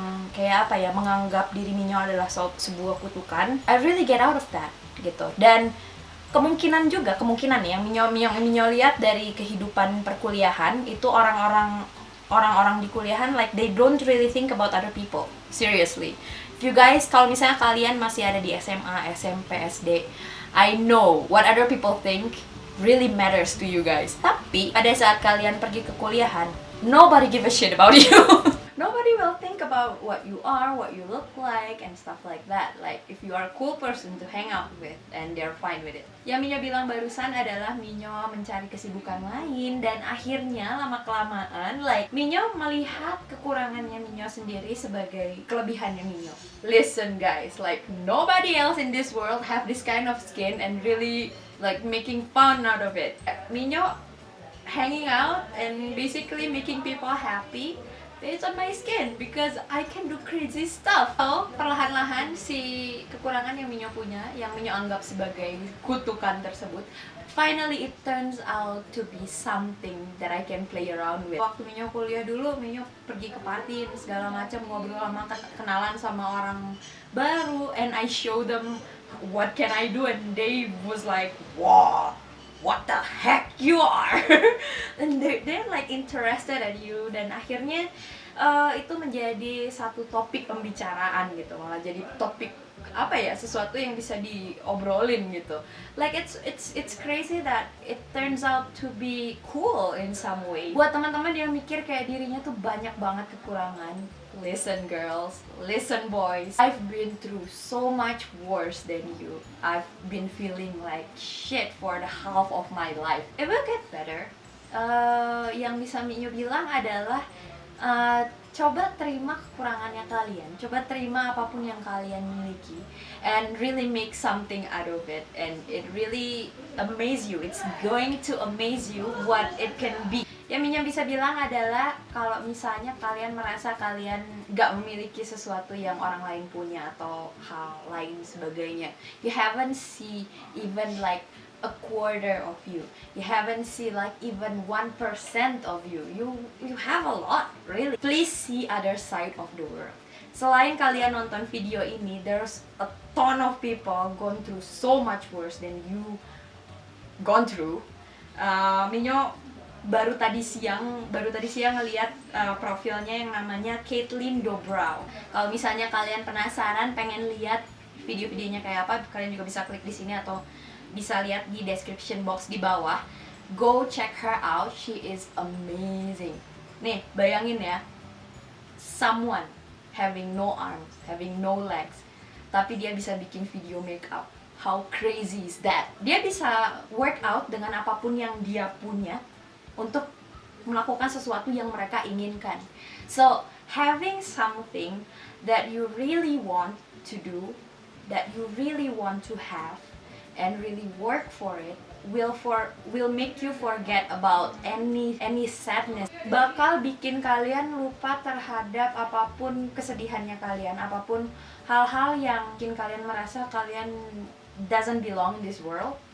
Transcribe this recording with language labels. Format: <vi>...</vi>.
<id>Kayak apa ya, menganggap diri Minyo adalah sebuah kutukan.</id> <en>I really get out of that</en> <id>gitu. Dan kemungkinan yang Minyo lihat dari kehidupan perkuliahan itu orang-orang di kuliahan,</id> <en>like they don't really think about other people. Seriously. If you guys,</en> <id>kalau misalnya kalian masih ada di SMA, SMP, SD,</id> <en>I know what other people think really matters to you guys.</en> <id>Tapi pada saat kalian pergi ke kuliahan,</id> <en>nobody give a shit about you. Nobody will think about what you are, what you look like, and stuff like that. Like, if you are a cool person to hang out with, and they're fine with it.</en> <id>Yang Minyo bilang barusan adalah Minyo mencari kesibukan lain, dan akhirnya lama-kelamaan, like, Minyo melihat kekurangannya Minyo sendiri sebagai kelebihannya Minyo.</id> <en>Listen guys, like, nobody else in this world have this kind of skin and really, like, making fun out of it. Minyo hanging out and basically making people happy based on my skin, because I can do crazy stuff.</en> <id>So, perlahan-lahan si kekurangan yang Minyo punya, yang Minyo anggap sebagai kutukan tersebut,</id> <en>finally it turns out to be something that I can play around with.</en> <id>Waktu Minyo kuliah dulu, Minyo pergi ke party segala macam, ngobrol sama, kenalan sama orang baru,</id> <en>and I show them what can I do, and they was like, wow, what the heck you are. And they're like interested at you,</en> <id>dan akhirnya itu menjadi satu topik pembicaraan gitu, malah jadi topik apa ya, sesuatu yang bisa diobrolin gitu.</id> <en>Like it's crazy that it turns out to be cool in some way.</en> <id>Buat teman-teman yang mikir kayak dirinya tuh banyak banget kekurangan,</id> <en>listen girls, listen boys, I've been through so much worse than you. I've been feeling like shit for the half of my life. It will get better.</en> <id>Yang bisa Minyo bilang adalah coba terima kekurangannya kalian, coba terima apapun yang kalian miliki,</id> <en>and really make something out of it, and it really amaze you. It's going to amaze you what it can be.</en> <id>Yang Minyo bisa bilang adalah kalau misalnya kalian merasa kalian gak memiliki sesuatu yang orang lain punya atau hal lain sebagainya,</id> <en>you haven't see even like a quarter of you. You haven't see like even 1% of you. You have a lot, really. Please see other side of the world.</en> <id>Selain kalian nonton video ini,</id> <en>there's a ton of people going through so much worse than you gone through.</en> <id>Minyo baru tadi siang ngeliat profilnya yang namanya Caitlin Dobrow. Kalau misalnya kalian penasaran pengen lihat video-videonya kayak apa, kalian juga bisa klik di sini atau bisa lihat di description box di bawah.</id> <en>Go check her out, she is amazing.</en> <id>Nih, bayangin ya,</id> <en>someone having no arms, having no legs,</en> <id>tapi dia bisa bikin video makeup.</id> <en>How crazy is that?</en> <id>Dia bisa workout dengan apapun yang dia punya untuk melakukan sesuatu yang mereka inginkan. So,</id> <en>having something that you really want to do, that you really want to have, and really work for it, will make you forget about any sadness.</en> <id>Bakal bikin kalian lupa terhadap apapun kesedihannya kalian, apapun hal-hal yang bikin kalian merasa kalian</id> <en>doesn't belong in this world.</en>